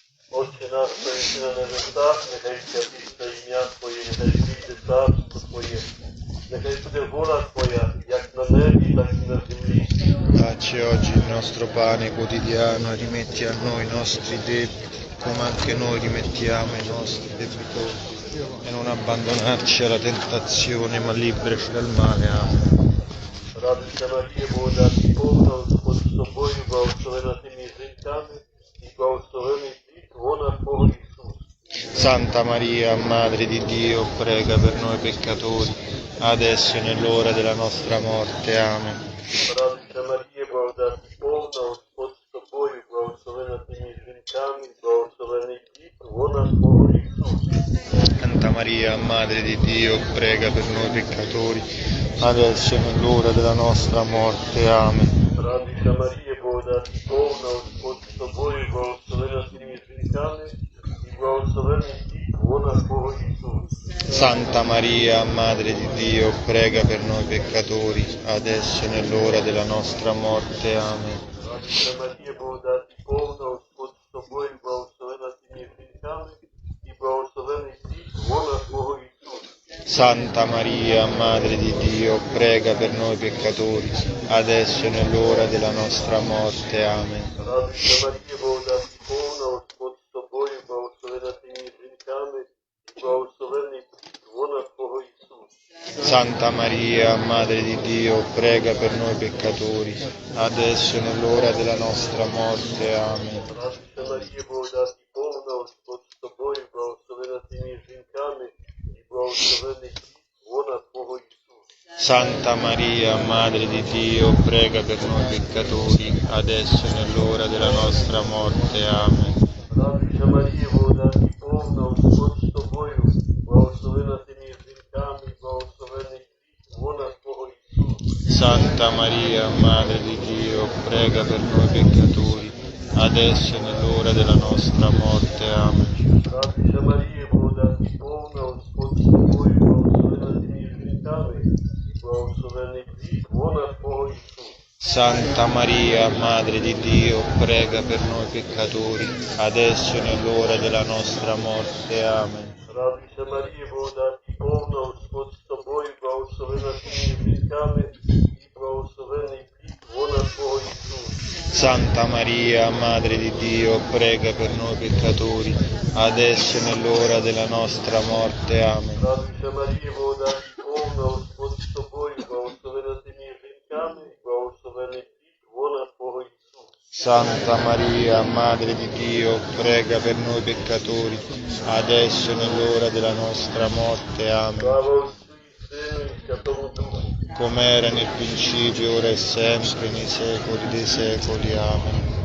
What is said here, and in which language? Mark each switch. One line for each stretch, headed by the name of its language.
Ukrainian: Отче наш, що єси на небесах, нехай святиться ім'я Твоє, нехай прийде царство Твоє, нехай буде воля Твоя, як на небі, так і на землі.
Italian: Dacci oggi il nostro pane quotidiano e rimetti a noi i nostri debiti, come anche noi rimettiamo i nostri debitori. E non abbandonarci alla tentazione, ma liberaci dal male. Amen.
Ukrainian: Радуйся, Марія, благодаті повна, Господь з тобою, благословена ти між жінками, і благословений плід лона Твого Ісус.
Italian: Santa Maria, Madre di Dio, prega per noi peccatori, adesso e nell'ora della nostra morte. Amen.
Ukrainian: Радуйся, Марія, благодаті повна, Господь з тобою, благословена ти між жінками, і благословений плід лона Твого Ісус.
Italian: Santa Maria, Madre di Dio, prega per noi peccatori, adesso e nell'ora della nostra morte. Amen.
Ukrainian: Радуйся, Марія, благодаті повна, Господь з тобою, благословена ти між жінками, і благословений плід лона Твого Ісус.
Italian: Santa Maria, Madre di Dio, prega per noi peccatori, adesso e nell'ora della nostra morte. Amen.
Ukrainian: Радуйся, Марія, благодаті повна, Господь з тобою, благословена ти між жінками, і благословений плід лона Твого Ісус.
Italian: Santa Maria, Madre di Dio, prega per noi peccatori, adesso e nell'ora della nostra morte. Amen.
Ukrainian: Радуйся, Марія, благодаті повна, Господь з тобою, благословена ти між жінками, і благословений плід лона Твого Ісус.
Italian: Santa Maria, Madre di Dio, prega per noi peccatori, adesso e nell'ora della nostra morte. Amen.
Ukrainian: Радуйся, Мария, благодати повна, Господь з тобою, благословена ти між жінками, і благословений плід лона Твого Ісус.
Italian: Santa Maria, Madre di Dio, prega per noi peccatori, adesso e nell'ora della nostra morte. Amen.
Ukrainian: Радуйся, Марія, благодати повна, Господь з тобою, благословена ти між жінками, і благословений плід лона Твого Ісус.
Italian: Santa Maria, Madre di Dio, prega per noi peccatori, adesso e nell'ora della nostra morte. Amen.
Ukrainian: Радуйся, Марія, благодати повна, Господь з тобою, благословена ти між жінками, і благословений плід лона Твого Ісус.
Italian: Santa Maria, Madre di Dio, prega per noi peccatori, adesso e nell'ora della nostra morte. Amen.
Ukrainian: Радуйся, Марія, благодаті повна, Господь з тобою, благословена ти між жінками, і благословений плід лона Твого Ісус.
Italian: Santa Maria, Madre di Dio, prega per noi peccatori, adesso e nell'ora della nostra morte. Amen.
Ukrainian: Радуйся, Марія, благодаті повна, Господь з тобою, благословена ти між жінками, і благословений плід лона Твого Ісус.
Italian: Santa Maria, Madre di Dio, prega per noi peccatori, adesso e nell'ora della nostra morte. Amen.
Ukrainian: Слава Отцю і Сину і Святому Духу.
Italian: Come era nel principio, ora e sempre, nei secoli dei secoli. Amen.